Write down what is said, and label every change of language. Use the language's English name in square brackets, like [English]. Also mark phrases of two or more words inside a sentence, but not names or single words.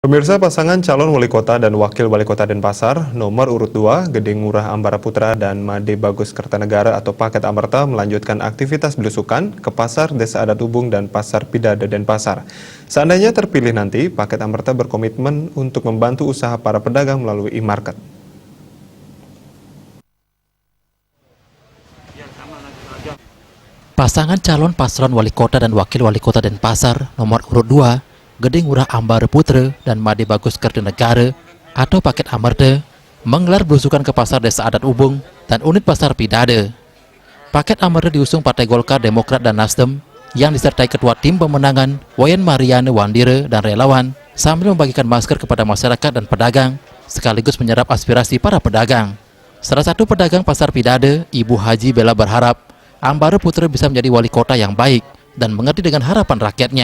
[Indonesian] Pemirsa, pasangan calon wali kota dan wakil wali kota Denpasar nomor urut 2 Gede Ngurah Ambara Putra dan Made Bagus Kertanegara atau Paket Amerta melanjutkan aktivitas belusukan ke Pasar Desa Adat Ubung dan Pasar Pidada Denpasar. Seandainya terpilih nanti, Paket Amerta berkomitmen untuk membantu usaha para pedagang melalui e-market. Pasangan calon paslon wali kota dan wakil wali kota Denpasar nomor urut 2 Gede Ngurah Ambara Putra dan Made Bagus Kertanegara atau Paket Amerta menggelar belusukan ke Pasar Desa Adat Ubung dan unit Pasar Pidada. Paket Amerta diusung Partai Golkar, Demokrat, dan Nasdem yang disertai Ketua Tim Pemenangan Wayan Mariana Wandire dan relawan sambil membagikan masker kepada masyarakat dan pedagang sekaligus menyerap aspirasi para pedagang. Salah satu pedagang Pasar Pidada, Ibu Haji Bella berharap Ambara Putra bisa menjadi wali kota yang baik dan mengerti dengan harapan rakyatnya.